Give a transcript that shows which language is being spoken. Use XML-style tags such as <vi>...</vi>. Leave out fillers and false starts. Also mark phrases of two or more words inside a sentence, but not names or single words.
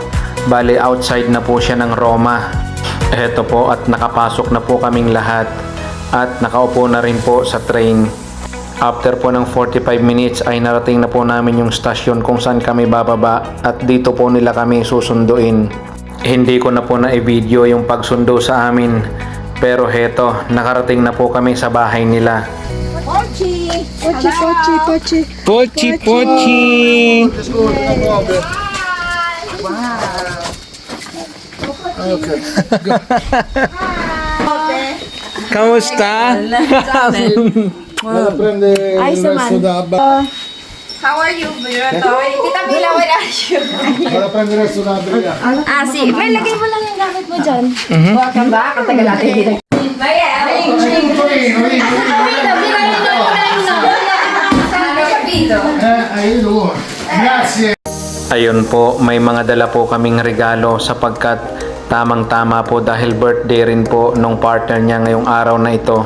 <tl>Bali outside na po siya ng Roma. Eto po at nakapasok na po kaming lahat at nakaupo na rin po sa train. After po ng 45 minutes ay narating na po namin yung stasyon kung saan kami bababa at dito po nila kami susunduin. Hindi ko na po na i-video yung pagsundo sa amin pero heto nakarating na po kami sa bahay nila. Pochi! Pochi, pochi, pochi. Pochi, pochi. Okay. Kamusta?</tl> <it>Vado a prendere il resto da</it> <en>How are you, Toy?</en> <tl>Kita bilang wala siya.</tl> <it>Vado a prendere il resto da Adriana. Ah, si.</it> <tl>May lagay mo lang yung gamit mo dyan.</tl> <en>Welcome back.</en> <tl>Ang tagal natin dito. Maya,</tl> <it>Grazie.</it> <tl>Ayun po, may mga dala po kaming regalo sapagkat tamang-tama po dahil birthday rin po nung partner niya ngayong araw na ito.</tl>